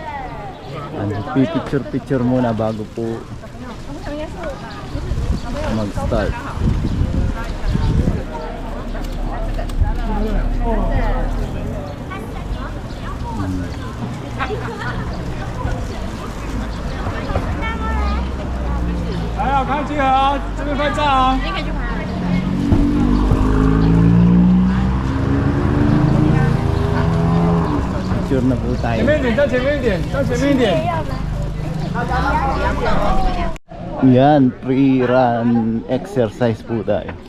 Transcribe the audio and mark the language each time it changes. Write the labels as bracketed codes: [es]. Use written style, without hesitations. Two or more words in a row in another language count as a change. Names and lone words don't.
[tl] Picture muna bago po mag-start. Ayo, [zh] 看集合啊，这边拍照啊。 [tl] Picture na po tayo. [zh] 前面一点，再前面一点，再前面一点。 [tl] Yan, [en] pre-run exercise [tl] po tayo.